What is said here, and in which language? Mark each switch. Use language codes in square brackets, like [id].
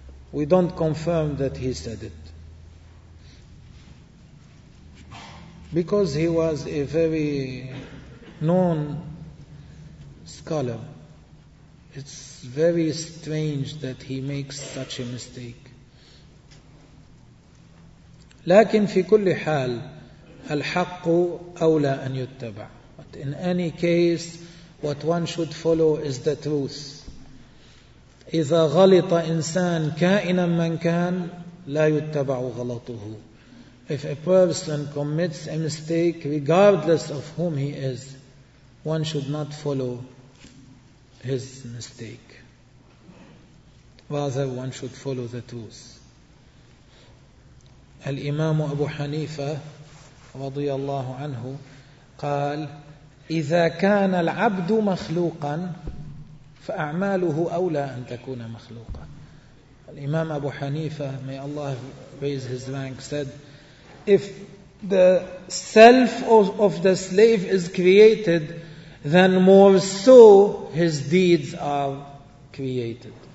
[en] We don't confirm that he said it. Because he was a very known scholar. It's very strange that he makes such a mistake. [ar] لكن في كل حال الحق أولى أن يتبع. [en] But in any case, what one should follow is the truth. [ar] إذا غلط إنسان كائنا من كان لا يتبع غلطه. [en] If a person commits a mistake, regardless of whom he is, one should not follow his mistake. Rather, one should follow the truth. [ar] الإمام أبو حنيفة رضي الله عنه قال إذا كان العبد مخلوقا فأعماله أولى أن تكون مخلوقا. [en] الإمام أبو حنيفة, may Allah raise his rank, said if the self of the slave is created, then more so his deeds are created.